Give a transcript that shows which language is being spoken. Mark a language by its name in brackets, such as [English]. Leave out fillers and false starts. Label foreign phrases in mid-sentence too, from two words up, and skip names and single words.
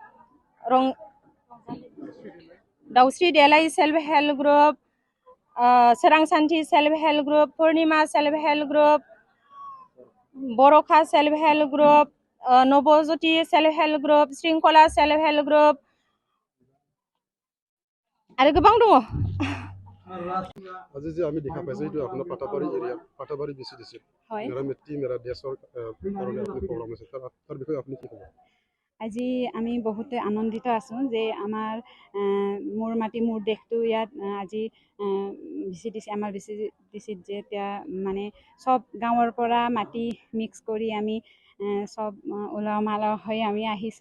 [Bodo] दाउस्रि देलाय [English] self help group, [Bodo] सोरां सान्थि [English] self help group, [Bodo] पुर्णिमा [English] self help group, [Bodo] बरखा [English] self help group, [Bodo] नवज्योति [English] self help group, [Bodo] श्रृंखला [English] self help group [Bodo] आरो गोबां दङ। [Hindi] आज जे [Assamese] আমি দেখা পাইছো এইটো আপোনাৰ পাটাবাৰী এৰিয়া পাটাবাৰী ভিচিডিসি মেৰা মিট্টি মেৰা দেশৰ কাৰণে আপুনি প্ৰগ্ৰাম আছে তাৰ বিষয়ে আপুনি কি ক'ব? আজি আমি বহুতে আনন্দিত আছোঁ যে আমাৰ মোৰ মাটি মোৰ দেশটো ইয়াত আজি আমাৰ ভিচিডিচিত যে এতিয়া মানে চব গাঁৱৰ পৰা মাটি মিক্স কৰি আমি চব উলহ মালহ হৈ আমি আহিছোঁ।